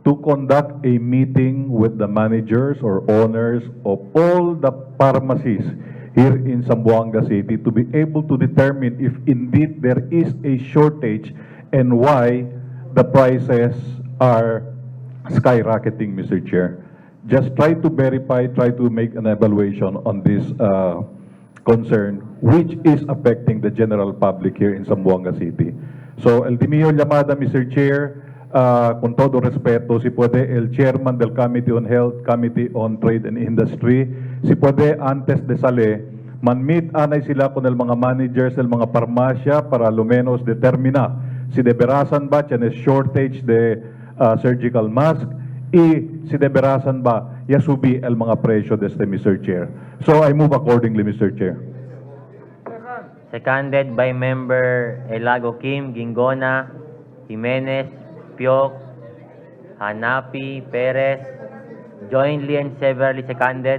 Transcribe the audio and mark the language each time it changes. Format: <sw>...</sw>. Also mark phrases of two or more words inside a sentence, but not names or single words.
<en>to conduct a meeting with the managers or owners of all the pharmacies here in Zamboanga City to be able to determine if indeed there is a shortage and why the prices are skyrocketing, Mr. Chair. Just try to verify, try to make an evaluation on this concern, which is affecting the general public here in Zamboanga City. So, Eldemio Llamada, Mr. Chair,</en> <cbk>con todo respeto, si puede el chairman del Committee on Health, Committee on Trade and Industry, si puede antes de sale, man-meet anay sila con el mga managers del mga parmasya para lo menos determina si deberasan ba tiyan es shortage de</cbk> <en>surgical mask</en> <cbk>y si deberasan ba yasubi el mga presyo deste,</cbk> <en>Mr. Chair. So I move accordingly, Mr. Chair. Seconded by Member Elago Kim, Gingona, Jimenez, Piok, Hanapi, Perez, jointly and severally seconded.</en>